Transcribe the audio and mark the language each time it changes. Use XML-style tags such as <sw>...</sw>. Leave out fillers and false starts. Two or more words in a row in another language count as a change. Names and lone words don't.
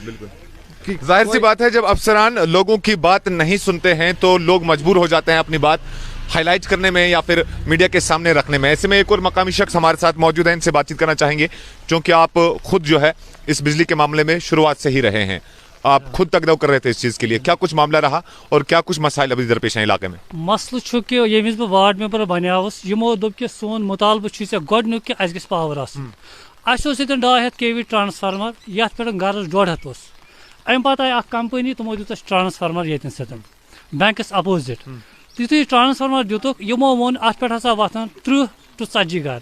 <ur>ظاہر سی بات ہے جب افسران لوگوں کی بات نہیں سنتے ہیں تو لوگ مجبور ہو جاتے ہیں اپنی بات ہائی لائٹ کرنے میں یا پھر میڈیا کے سامنے رکھنے میں. ایسے میں ایک اور مقامی شخص ہمارے ساتھ موجود ہے, ان سے بات چیت کرنا چاہیں گے چونکہ آپ خود جو ہے اس بجلی کے معاملے میں شروعات سے ہی رہے ہیں, آپ خود تقدو کر رہے تھے اس چیز کے لیے, کیا کچھ معاملہ رہا اور کیا کچھ مسائل ابھی درپیش ہیں علاقے میں؟</ur> <ks>مسئلہ چھُ کہ ییٚمِس بہٕ وارڈ ممبر بنیاوُس یِمو دوٚپ کہِ سون مُطالبہٕ چھُ ژےٚ گۄڈنیُک کہِ اَسہِ گژھِ پاور آسُن. اَسہِ اوس ییٚتٮ۪ن 200 kV ٹرانسفارمر یَتھ پٮ۪ٹھ گرس 150 اوس. اَمہِ پتہٕ آیہِ اکھ کمپٔنی تِمو دیُت اَسہِ ٹرانسفارمر ییٚتٮ۪ن سۭتۍ بینکس اپوزِٹ. یُتھُے ٹرانسفارمر دِتُکھ یِمو ووٚن اَتھ پٮ۪ٹھ ہسا وۄتھن 30 to 40 گرٕ.</ks>